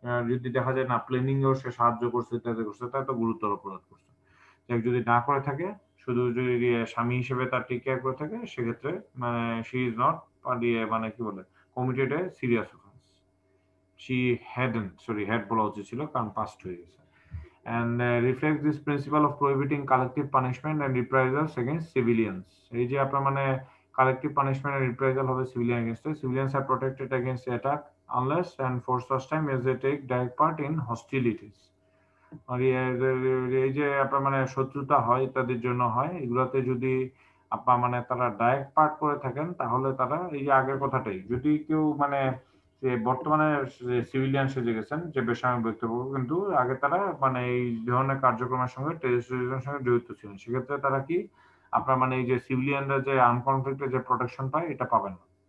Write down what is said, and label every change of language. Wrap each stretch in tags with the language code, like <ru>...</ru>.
<bn>যদি দেখা যায় না প্ল্যানিং এও সে সাহায্য করছে, ইত্যাদি করছে, তাহলে তো গুরুতর অপরাধ করছে। যদি না করে থাকে, শুধু যদি স্বামী হিসেবে তার টেক কেয়ার করে থাকে, সেক্ষেত্রে মানে</bn> <en>she is not</en> <bn>মানে কি বলে</bn> <en>Committed a serious offence.</en> <bn>She had বলা উচিত ছিল কারণ পাস্ট হয়ে গেছে।</bn> <en>And reflects this principle of prohibiting collective punishment and reprisals against civilians.</en> <bn>এই যে আপনার মানে</bn> <en>collective punishment and reprisal হবে civilian against it. Civilians are protected against attack unless and for such time as they take direct part in hostilities.</en> <bn>আর এই যে আপনার মানে শত্রুতা হয় তাদের জন্য হয়, এগুলাতে যদি আপনার মানে তারা ডাইরেক্ট পার্ট করে থাকেন তাহলে তারা এই যে আগের কথাটাই, যদি কেউ মানে যে বর্তমানে সিভিলিয়ান সেজে গেছেন যে বেসামরিক বক্তব্য, কিন্তু আগে তারা মানে এই ধরনের কার্যক্রমের সঙ্গে টেররিস্টের সঙ্গে জড়িত ছিলেন, সেক্ষেত্রে তারা কি আপনার মানে এই যে সিভিলিয়ানরা যে আনকনফ্লিক্টেড যে প্রোটেকশন পায় এটা পাবেন না।</bn>